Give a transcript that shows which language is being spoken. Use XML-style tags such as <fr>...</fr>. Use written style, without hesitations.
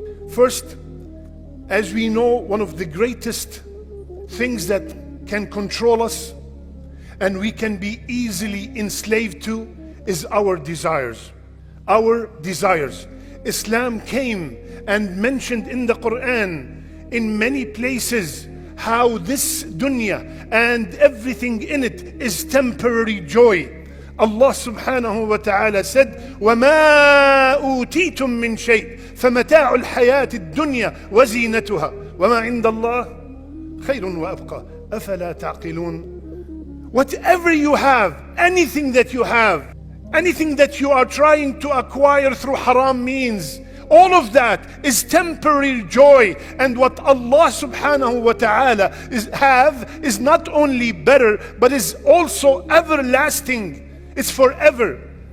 <en>First, as we know, one of the greatest things that can control us and we can be easily enslaved to is our desires. Our desires. Islam came and mentioned in the Quran in many places how this dunya and everything in it is temporary joy. Allah subhanahu wa ta'ala said,</en> <ar>وَمَا أُوتِيتُم مِّن شَيْءٍ فَمَتَاعُ الْحَيَاةِ الدُّنْيَا وَزِينَتُهَا وَمَا عِندَ اللَّهِ خَيْرٌ وَأَبْقَى أَفَلَا تَعْقِلُونَ.</ar> <en>Whatever you have, anything that you have, anything that you are trying to acquire through haram means, all of that is temporary joy. And what Allah subhanahu wa ta'ala is not only better, but is also everlasting. It's forever.</en>